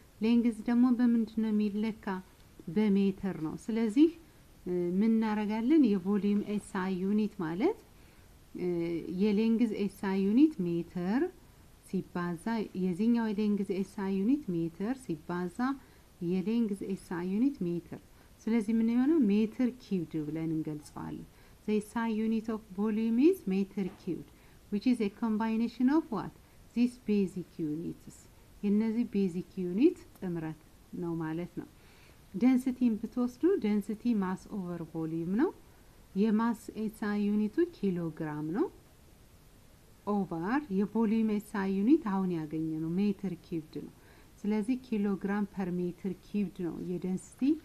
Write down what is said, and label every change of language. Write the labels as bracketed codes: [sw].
[am] ሌንግዝ ደግሞ በምንድነው የሚለካ? በሜትር ነው። ስለዚህ ምን እናደርጋለን? የቮሊዩም ኤስአይ ዩኒት ማለት የሌንግዝ ኤስአይ ዩኒት ሜትር ሲባዛ የዚህኛው የሌንግዝ ኤስአይ ዩኒት ሜትር ሲባዛ የሌንግዝ ኤስአይ ዩኒት ሜትር። ስለዚህ ምን ይሆናል? [en] ሜትር ኪዩብድ ብለን እንገልጸዋለን። the SI unit of volume is meter cubed which is a combination of what? these basic units. [am] የነዚህ ቤዚክ ዩኒት ጥምረት ነው ማለት ነው። ዴንሲቲን ብትወስዱ ዴንሲቲ ማስ ኦቨር ቮሊዩም ነው። የማስ ኤስአይ ዩኒቱ ኪሎግራም ነው። ኦቨር የቮሊዩም ኤስአይ ዩኒት አሁን ያገኘነው ሜትር ኪዩብድ ነው። ስለዚህ ኪሎግራም ፐር ሜትር ኪዩብድ ነው የዴንሲቲ